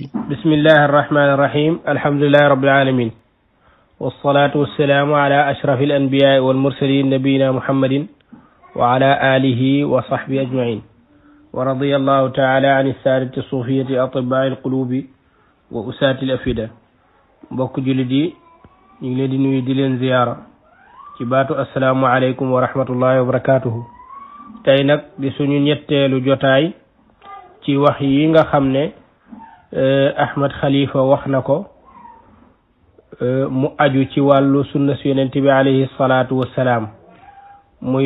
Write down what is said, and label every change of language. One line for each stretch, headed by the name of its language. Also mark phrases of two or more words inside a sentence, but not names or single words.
Arabic: بسم الله الرحمن الرحيم. الحمد لله رب العالمين، والصلاة والسلام على أشرف الأنبياء والمرسلين نبينا محمد وعلى آله وصحبه أجمعين. ورضي الله تعالى عن السادة الصوفية أطباء القلوب وأساة الأفئدة.
Wolof: mbokk jullit yi ñu ngi leen di nuyu di leen ziyaara ci baatu
Arabic: السلام عليكم ورحمة الله وبركاته.
Wolof: tey nag di suñu ñetteelu jotaay ci wax yi nga xam ne Ahmad Khalifa wax na ko mu aju ci wàllu sunna si yonent bi
Arabic: عليه الصلاة والسلام,
Wolof: muy